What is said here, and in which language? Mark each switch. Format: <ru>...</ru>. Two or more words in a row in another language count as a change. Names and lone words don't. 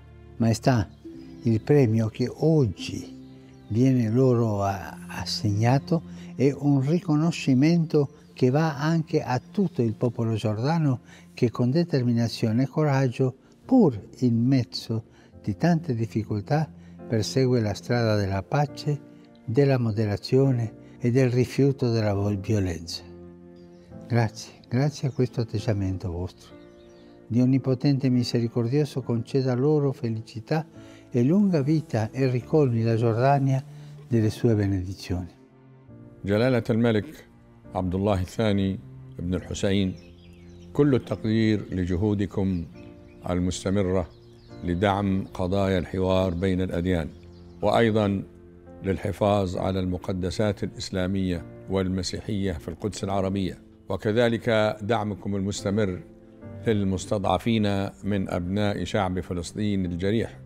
<it>Maestà, il premio che oggi viene loro assegnato è un riconoscimento che va anche a tutto il popolo giordano che con determinazione e coraggio, pur in mezzo di tante difficoltà, persegue la strada della pace, della moderazione e del rifiuto della violenza. Grazie a questo atteggiamento vostro. Dio Onnipotente e Misericordioso conceda loro felicità e lunga vita e ricolmi la Giordania delle sue benedizioni.</it> <ar>جلالة الملك عبدالله الثاني ابن الحسين، كل التقدير لجهودكم المستمرة لدعم قضايا الحوار بين الأديان، وأيضا للحفاظ على المقدسات الإسلامية والمسيحية في القدس العربية، وكذلك دعمكم المستمر للمستضعفين من أبناء شعب فلسطين الجريح.</ar>